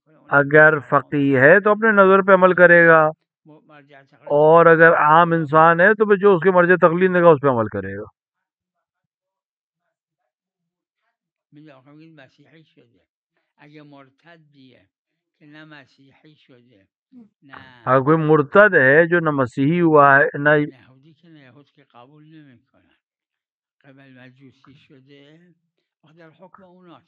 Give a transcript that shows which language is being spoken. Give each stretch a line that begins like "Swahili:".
Urdu: اگر فقیہ ہے تو اپنے نظر پہ عمل کرے گا، اور اگر عام انسان ہے تو پھر جو اس کے مرجع تقلید دے گا اس پہ عمل کرے گا.
Persian: مسیحی شده اگه مرتدیه که نه مسیحی شده نه
Urdu: اگر کوئی مرتد ہے جو نہ مسیحی ہوا ہے نہ
Persian: یهودی که نه یهود که قبول نمیکنن، قبل مجوسی شده در حکم اوناست.